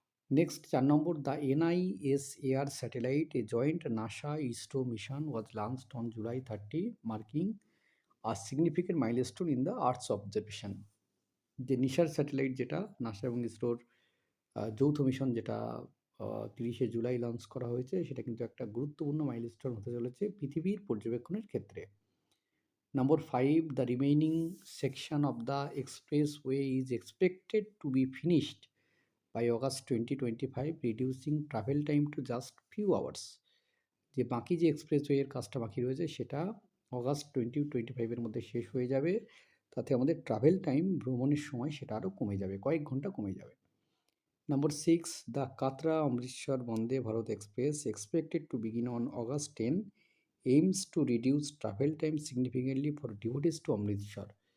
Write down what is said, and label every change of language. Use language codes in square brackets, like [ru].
[en] Next 4 number, the NIS satellite a joint NASA ISRO mission was launched on July 30 marking a significant milestone in the earth's observation. [bn] যে নিশার satellite যেটা NASA এবং ইসরোর যৌথ mission যেটা 30শে July launch করা হয়েছে, সেটা কিন্তু একটা গুরুত্বপূর্ণ মাইলস্টোন হতে চলেছে পৃথিবীর পর্যবেক্ষণের ক্ষেত্রে। [en] Number 5, the remaining section of the expressway is expected to be finished by August 2025, reducing travel time to just few hours. [bn] যে বাকি যে এক্সপ্রেসওয়ের কাজটা বাকি রয়েছে সেটা অগাস্ট 2025-এর মধ্যে শেষ হয়ে যাবে। তাতে আমাদের ট্রাভেল টাইম, ভ্রমণের সময় সেটা আরও কমে যাবে, কয়েক ঘন্টা কমে যাবে। [en] Number 6, the Katra Amritsar Vande Bharat Express, expected to begin on August 10, aims to reduce travel time significantly for devotees to Amritsar.